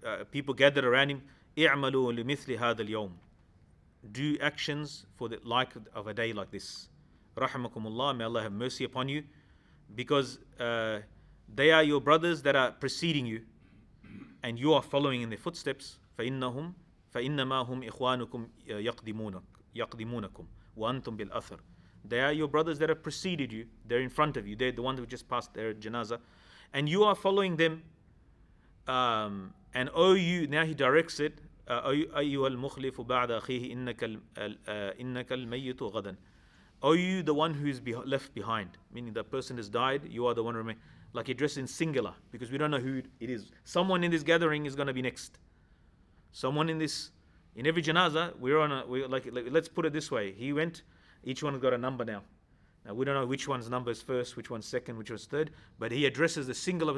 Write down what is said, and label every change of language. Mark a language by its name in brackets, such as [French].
[English] People gathered around him. [Arabic] اعملوا لمثل هذا اليوم. [English] Do actions for the like of a day like this. Rahimahulla, may Allah have mercy upon you, because they are your brothers that are preceding you, and you are following in their footsteps. [Arabic] فإنما هم إخوانكم يقدمونكم وأنتم بالأثر. [English] They are your brothers that have preceded you. They're in front of you. They're the ones who just passed their janazah, and you are following them. And you, now he directs it, [Arabic] أيها المخلف بعد أخيه إنك الميت غدا. [English] You, the one who is left behind, meaning the person has died, you are the one remain. Like he addressed in singular, because we don't know who it is. Someone in this gathering is going to be next. Someone in every janazah, let's put it this way. He went, each one has got a number now. Now we don't know which one's number is first, which one's second, which one's third, but he addresses the singular.